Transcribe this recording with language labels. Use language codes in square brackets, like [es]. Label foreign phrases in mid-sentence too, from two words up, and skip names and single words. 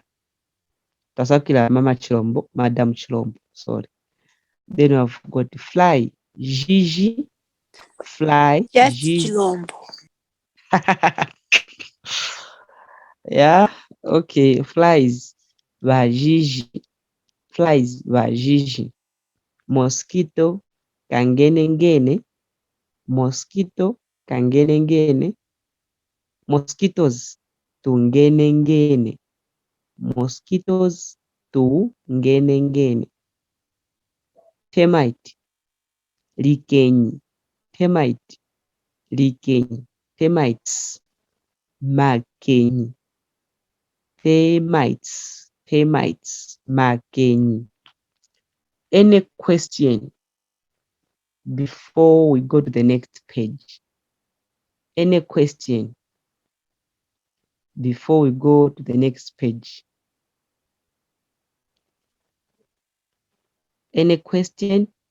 [lue] Tasakila Mama Chilombo, Madam Chilombo, [en] sorry. Then I've got fly, Gigi, fly, Yes, Gigi. Chilombo. Yeah, okay, flies, [lue] vajiji, flies, vajiji. [en] Mosquito, kangenengene, mosquito, kangenengene, mosquitoes, tungenengene, mosquitoes, tungenengene. Termite, likenyi, termite, likenyi, termites, makenyi, termites, termites, makenyi. Any question before we go to the next page? Any question before we go to the next page? Any question?